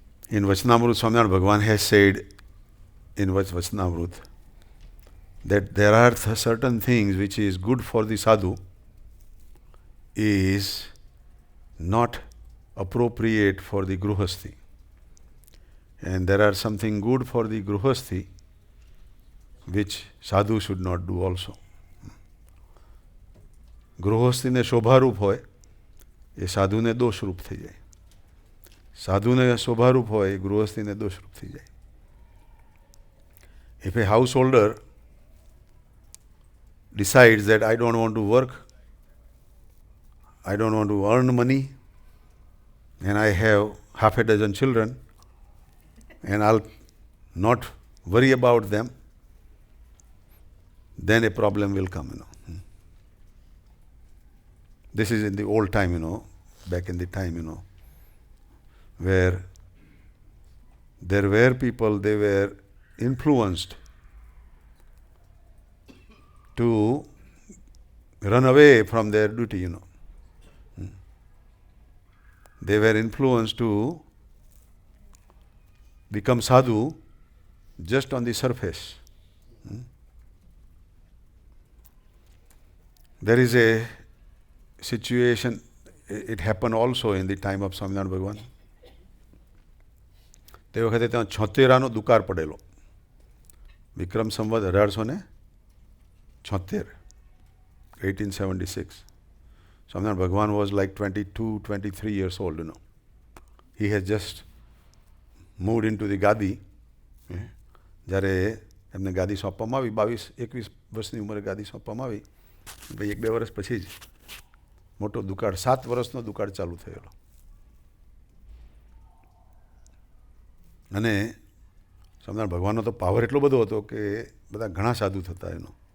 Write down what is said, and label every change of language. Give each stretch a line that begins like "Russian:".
English: In Vachanamrut, Swaminarayan Bhagavan has said in Vachanamrut that there are certain things which is good for the sadhu is not appropriate for the gruhasthi, and there are something good for the gruhasthi which sadhu should not do also.
Gujarati: ગૃહસ્થીને શોભારૂપ હોય એ સાધુને દોષરૂપ થઈ જાય, સાધુને શોભારૂપ હોય એ ગૃહસ્થીને દોષરૂપ થઈ જાય.
English: If a householder decides that I don't want to work, I don't want to earn money, and I have half a dozen children, and I'll not worry about them, then a problem will come, This is in the old time, back in the time, where there were people, they were influenced to run away from their duty, They were influenced to become sadhu just on the surface. There is a situation, it happened also in the time of Swaminarayan Bhagavan.
Gujarati: તે વખતે ત્યાં છોતેરાનો દુકાળ પડેલો, Vikram Samvat 1876, 1876.
English: Swaminarayan Bhagavan was like 22, 23 years old, He has just moved into the gadi.
Gujarati: જ્યારે એમને ગાદી સોંપવામાં આવી, 22-21 વર્ષની ઉંમરે ગાદી સોંપવામાં આવી, ભાઈ 1-2 વર્ષ પછી જ મોટો દુકાળ, 7 વર્ષનો દુકાળ ચાલુ થયેલો. અને સ્વામિનારાયણ ભગવાનનો તો પાવર એટલો બધો હતો કે બધા ઘણા સાધુ થતા એનો.